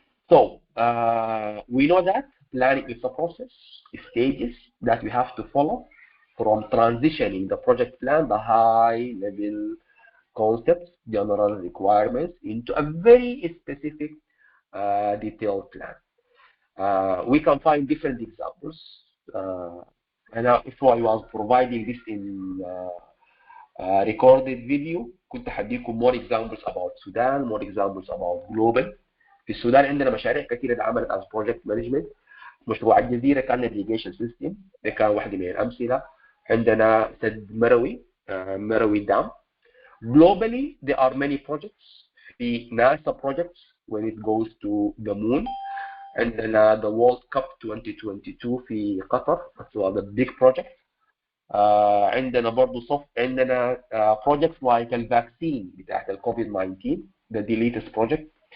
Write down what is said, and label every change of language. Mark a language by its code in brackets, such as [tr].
[en] So we know that planning is a process, stages that we have to follow from transitioning the project plan, the high level concepts, general requirements into a very specific detailed plan. We can find different examples. And if I was providing this in recorded video [ar] كنت هديكم [en] more examples about Sudan, more examples about global. [ar] في السودان عندنا مشاريع كثيرة اتعملت [en] as project management. [ar] مشروع الجزيرة كان [en] irrigation system، [ar] ده كان واحدة من الأمثلة. عندنا سد مروي، مروي دام. [en] Globally there are many projects. في NASA projects when it goes to the moon. [ar] عندنا the World Cup 2022 في قطر. [en] So the big project. [ar] عندنا برضه عندنا [en] projects like [ar] الفاكسين بتاعت الكوفيد 19 [en] the latest project.